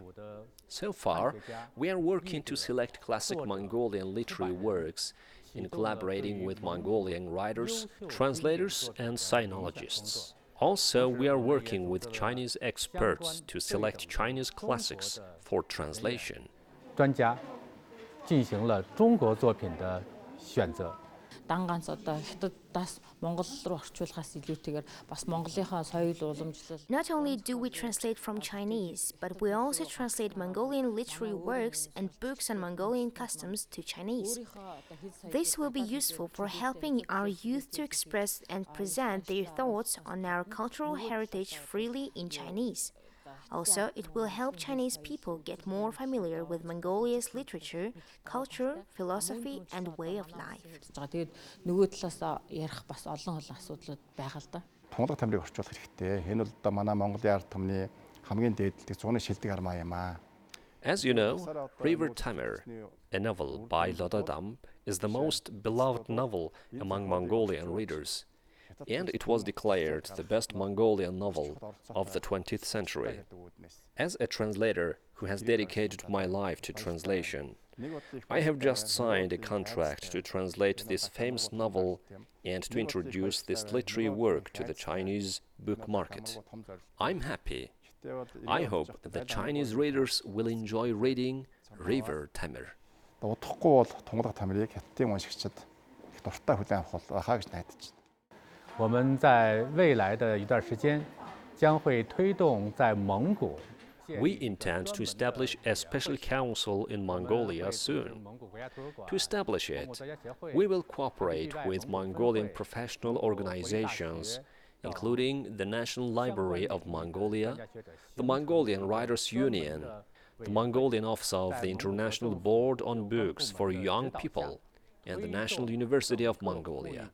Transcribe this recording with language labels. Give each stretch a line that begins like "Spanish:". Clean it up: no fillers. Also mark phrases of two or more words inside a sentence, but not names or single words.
English: So far, we are working to select classic Mongolian literary works in collaborating with Mongolian writers, translators, and sinologists. Also, we are working with Chinese experts to select Chinese classics for translation.
Chinese: 专家进行了中国作品的选择。
Mongolian: Дан ганц одоо хятадаас монгол руу орчуулахаас илүүтэйгээр бас Монголынхаа соёл уламжлал.
English: Not only do we translate from Chinese, but we also translate Mongolian literary works and books on Mongolian customs to Chinese. This will be useful for helping our youth to express and present their thoughts on our cultural heritage freely in Chinese. Also, it will help Chinese people get more familiar with Mongolia's literature, culture, philosophy, and way of life.
Mongolian: Тэгээд нөгөө талаас ярих бас олон асуудлууд байгаа л да. Тунгалаг тамирыг орчуулах хэрэгтэй. Энэ бол одоо манай Монголын ард түмний хамгийн дээдлэг зуны шилдэг армаа юм аа.
English: As you know, River Tamir, a novel by Lodadam, is the most beloved novel among Mongolian readers, and it was declared the best Mongolian novel of the 20th century. As a translator who has dedicated my life to translation, I have just signed a contract to translate this famous novel and to introduce this literary work to the Chinese book market. I'm happy. I hope that Chinese readers will enjoy reading River Tamir.
Mongolian: Удахгүй бол тунгалаг тамирыг хятадын уншигчид их дуртай хүлээн авах байхаа гэж найдаж байна.
Chinese: 我们在未来的一段时间将会推动在蒙古。
English: We intend to establish a special council in Mongolia soon. To establish it, we will cooperate with Mongolian professional organizations, including the National Library of Mongolia, the Mongolian Writers' Union, the Mongolian Office of the International Board on Books for Young People, and the National University of Mongolia.